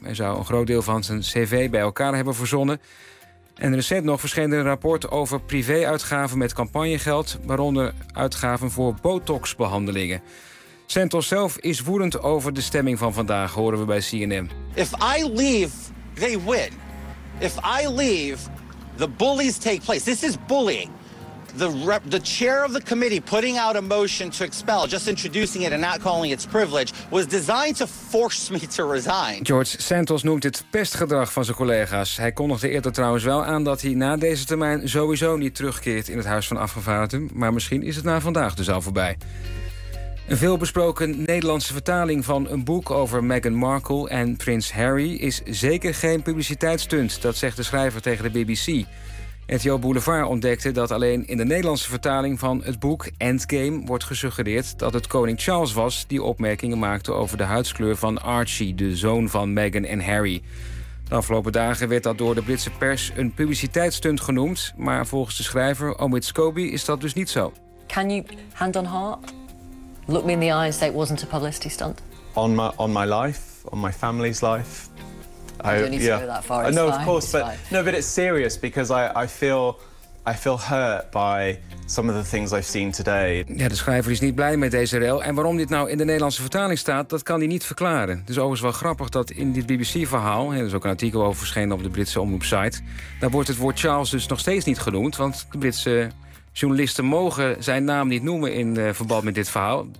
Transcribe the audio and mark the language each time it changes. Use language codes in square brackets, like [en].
[nl] Hij zou een groot deel van zijn cv bij elkaar hebben verzonnen. En recent nog verscheen er een rapport over privéuitgaven met campagnegeld, waaronder uitgaven voor botoxbehandelingen. Santos zelf is woedend over de stemming van vandaag, horen we bij CNN. [en] If I leave, they win. If I leave, the bullies take place. This is bullying. The chair of the committee putting out a motion to expel, just introducing it and not calling it privilege, was designed to force me to resign. [nl] George Santos noemt dit pestgedrag van zijn collega's. Hij kondigde eerder trouwens wel aan dat hij na deze termijn sowieso niet terugkeert in het Huis van Afgevaardigden. Maar misschien is het na vandaag dus al voorbij. Een veelbesproken Nederlandse vertaling van een boek over Meghan Markle en prins Harry is zeker geen publiciteitsstunt, dat zegt de schrijver tegen de BBC. RTL Boulevard ontdekte dat alleen in de Nederlandse vertaling van het boek Endgame wordt gesuggereerd dat het koning Charles was die opmerkingen maakte over de huidskleur van Archie, de zoon van Meghan en Harry. De afgelopen dagen werd dat door de Britse pers een publiciteitsstunt genoemd, maar volgens de schrijver Omid Scobie is dat dus niet zo. [en] Can you hand on heart look me in the eye and say it wasn't a publicity stunt? On my life, on my family's life. I don't need to go that far. No, of course, but it's serious because I feel hurt by some of the things I've seen today. [nl] Ja, de schrijver is niet blij met deze rel. En waarom dit nou in de Nederlandse vertaling staat, dat kan hij niet verklaren. Het is overigens wel grappig dat in dit BBC-verhaal, er is ook een artikel over verschenen op de Britse omroepsite, daar wordt het woord Charles dus nog steeds niet genoemd, want de Britse journalisten mogen zijn naam niet noemen in verband met dit verhaal.